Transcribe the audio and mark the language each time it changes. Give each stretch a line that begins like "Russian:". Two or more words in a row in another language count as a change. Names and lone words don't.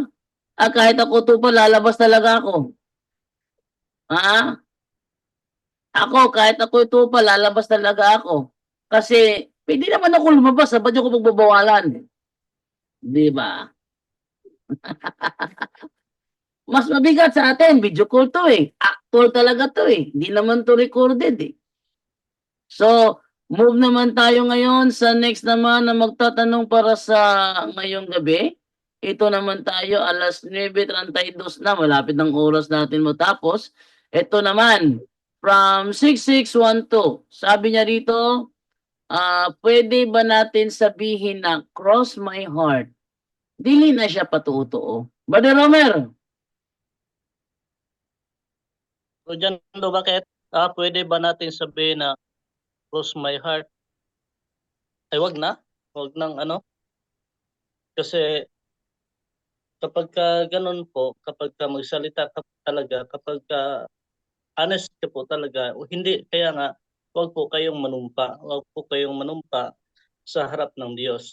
Filipino: Kahit ako tupa, lalabas talaga ako. Ako, kahit ako tupa, lalabas talaga ako. Kasi, pwede naman ako lumabas. Ba't nyo ko pagbabawalan? Di ba? Mas mabigat sa atin,
English: video call
Filipino: to eh. Actual talaga to eh. Hindi naman to recorded eh. So, move naman tayo ngayon sa next naman na magtatanong para sa ngayong gabi. Ito naman tayo, alas 9:32 na, malapit ng oras natin matapos. Ito naman, from 6612, sabi niya rito, pwede ba natin sabihin na
English: cross my heart?
Cebuano: Dili na siya patuo-tuo.
Filipino: Brother Romer, So dyan, bakit pwede ba natin sabihin na
English: cross my heart?
Filipino: Ay, wag nang kasi kapag ganun po, kapag magsalita ka talaga, kapag honest ka po talaga, hindi, kaya nga, wag po kayong manumpa sa harap ng Diyos.